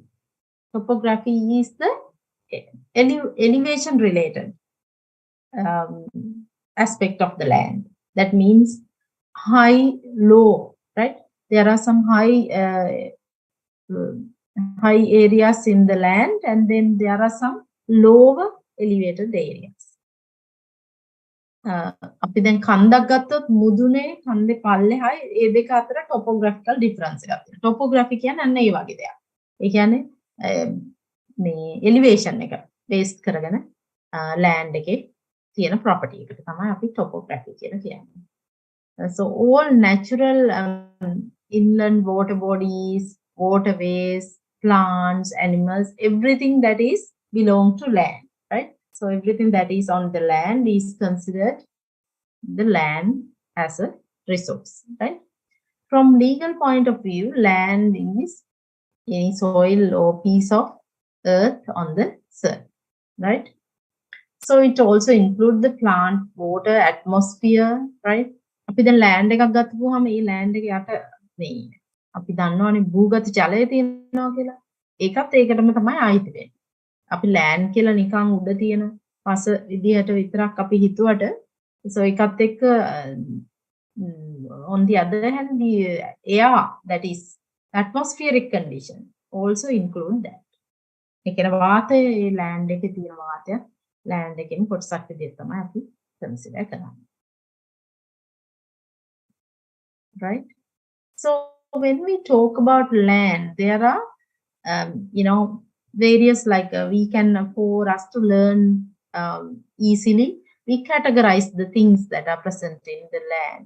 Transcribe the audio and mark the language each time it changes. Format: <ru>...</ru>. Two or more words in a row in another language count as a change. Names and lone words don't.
<en>Topography is the elevation related. aspect of the land. That means high, low, right? There are some high areas in the land, and then there are some lower elevated areas.</en> <si>අපි දැන් කන්දක් ගත්තොත් මුදුනේ කන්දේ පල්ලෙහායි ඒ දෙක අතර</si> <en>topographical difference</en> <si>එකක් තියෙනවා. topography කියන්නේ අන්න ඒ වගේ දෙයක්. ඒ කියන්නේ මේ elevation එක based කරගෙන land එකේ තියෙන property එකට තමයි අපි topography කියලා කියන්නේ.</si> <en>So all natural inland water bodies, waterways, plants, animals, everything that is belong to land, right? So everything that is on the land is considered the land as a resource, right? From legal point of view, land is any soil or piece of earth on the surface, right? So it also includes the plant, water, atmosphere, right?</en> <si>අපි දැන් land එකක් ගත්තපුවාම මේ land එක යට මේ අපි දන්නවනේ භූගත ජලය තියෙනවා කියලා. ඒකත් ඒකටම තමයි ආයිති වෙන්නේ. අපි land කියලා නිකන් උඩ තියෙන පස විදිහට විතරක් අපි හිතුවට so ඒකත් එක්ක</si> <en>on the other hand the air, that is atmospheric condition, also include that.</en> <si>ඒ කියන්නේ වාතය ඒ land එකේ තියෙන වාතය land එකෙන් කොටසක් විදිහට තමයි අපි consider කරන්නේ. Right?</si> <en>So when we talk about land, there are various we can, for us to learn easily, we categorize the things that are present in the land.</en>